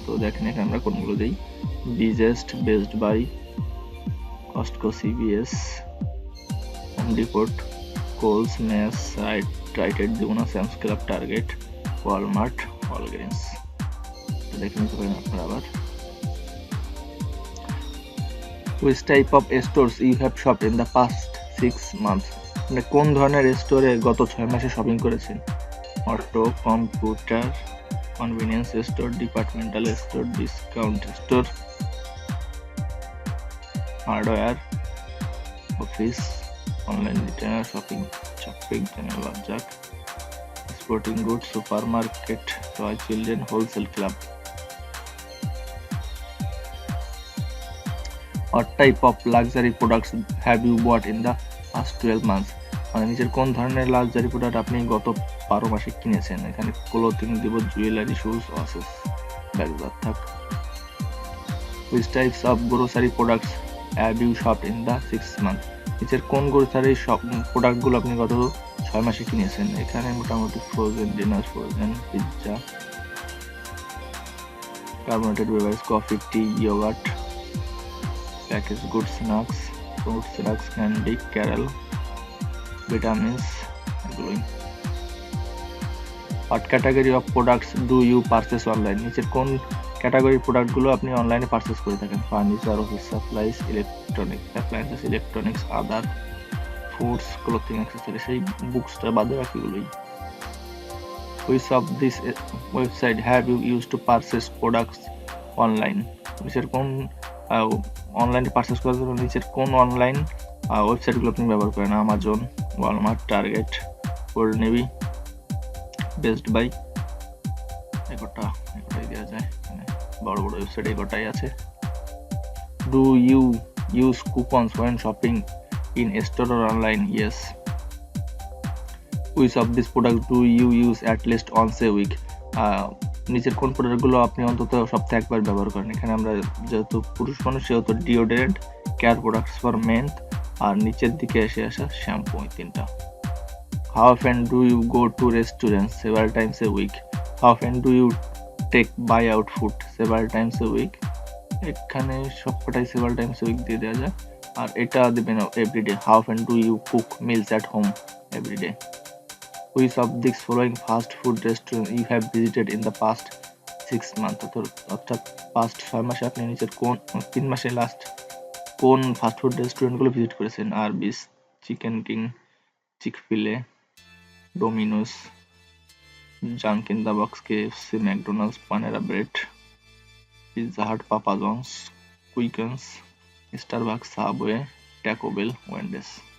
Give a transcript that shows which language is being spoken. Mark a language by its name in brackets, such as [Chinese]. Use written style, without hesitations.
[Bangla] তো দেখেন এখানে আমরা কোনগুলো দিই। বিজেস্ট, best by, Costco, CVS, home depot, কোলস, mace, রাইটেড দিব না, স্যামস ক্লাব, টার্গেট, ওয়ালমার্ট, ওয়ালগ্রিনস। দেখে নিতে পারেন আপনারা আবার। [English] Which type of stores you have shopped in the past 6 months? [Bangla] মানে কোন ধরনের স্টোরে গত 6 মাসে শপিং করেছেন? [English] Auto, computer, convenience store, departmental store, discount store, hardware, office, online retailer, shopping channel, বাজার, sporting goods, supermarket, toy, children, wholesale club. What type of luxury products have you bought in the past 12 months? [Bangla] মানে নিচের কোন ধরনের luxury product আপনি গত 12 মাসে কিনেছেন? এখানে ক্লোথিং দিব, জুয়েলারি, শুজ, ওয়াচেস, ব্যাগ থাক। [English] Which types of grocery products have you shopped in the 6 months? [Bangla] নিচের কোন গ্রোসারি প্রোডাক্টগুলো আপনি গত 6 মাসে কিনেছেন? [English] এখানে মোটামুটি frozen dinner, frozen pizza, carbonated beverage, coffee, tea, yogurt, package good, snacks, fruit, snacks, candy, cereal, vitamins, এগুলোই। What category of products do you purchase online? [Bangla] নিচের কোন ক্যাটাগরির প্রোডাক্টগুলো আপনি অনলাইনে পারচেস করে থাকেন? [English] Furniture, office supplies, electronic appliances, electronics, other, foods, clothing, accessories. [Bangla] সেই বুকসটা বাদে বাকিগুলোই। [English] Which of this website have you use to purchase products online? [Bangla] নিচের কোন অনলাইনে পারচেস করার জন্য নিচের কোন অনলাইন ওয়েবসাইটগুলো আপনি ব্যবহার করেন? Amazon, Walmart, target, old navy, best by. এটাই দেওয়া যায়, বড় বড় ওয়েবসাইট এটাই আছে। [English] Do you use coupons when shopping in store or online? Yes. Which of these products do you use at least once a week? [Bangla] নিচের কোন প্রোডাক্টগুলো আপনি অন্তত সপ্তাহে একবার ব্যবহার করেন? এখানে আমরা যেহেতু পুরুষ মানুষ সেহেতু deodorant, care products for main, আর নিচের দিকে এসে আসা শ্যাম্পু, এই তিনটা। [English] How often do you go to restaurants? Several times a week. How often do you take buy out food? Several times a week. [Bangla] এখানে সবকটাই [English] several times a week [Bangla] দিয়ে দেওয়া যায়, আর এটা দিবেন everyday. [English] How often do you cook meals at home? Everyday. Which of these following fast food restaurants you have visited in the past 6 months? [Bangla] অর্থাৎ past 6 মাসে আপনি নিচের কোন 3 মাসে লাস্ট কোন ফাস্ট ফুড রেস্টুরেন্টগুলো ভিজিট করেছেন? আরবিস, chicken king, চিকফিলে, Domino's, junk in the box, KFC, McDonald's, পানেরা bread, Pizza Hut, papa Johns, কুইকেন্স, Starbucks, subway, taco bell, ওয়েন্ডেস।